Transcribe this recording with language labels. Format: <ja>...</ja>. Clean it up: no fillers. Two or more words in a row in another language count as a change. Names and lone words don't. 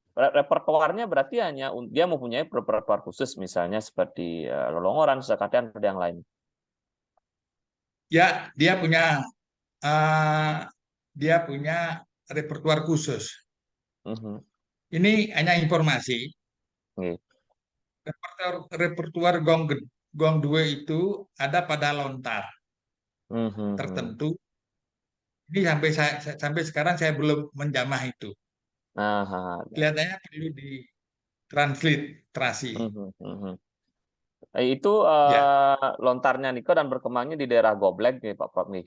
<id>Repertoarnya berarti hanya dia mempunyai repertoar khusus misalnya seperti lolongoran, sekatian, atau yang lain. Ya, eh, dia punya repertuar khusus. Mhm. Ini hanya informasi. Gitu. Repertuar gong due itu ada pada lontar Mhm. tertentu. Ini sampai sekarang saya belum menjamah itu. Nah, Kelihatannya perlu ditransliterasi. mhm. Itu Ya, lontarnya Niko dan berkembangnya di daerah Goblek nih Pak Prof nih.</id>